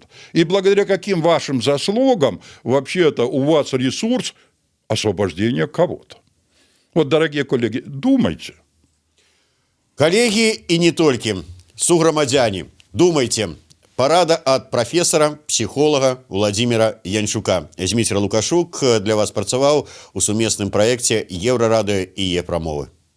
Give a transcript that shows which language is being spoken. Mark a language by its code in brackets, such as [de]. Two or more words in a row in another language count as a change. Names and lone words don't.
[ru] И благодаря каким вашим заслугам вообще-то у вас ресурс освобождения кого-то. Вот, дорогие коллеги, думайте. Коллеги и не только, суграмадзяне, думайте. Парада от профессора, психолога Владимира Янчука. [be] Зміцер Лукашук для вас працаваў у сумесным праекце Еўрарадыё і Е-прамовы.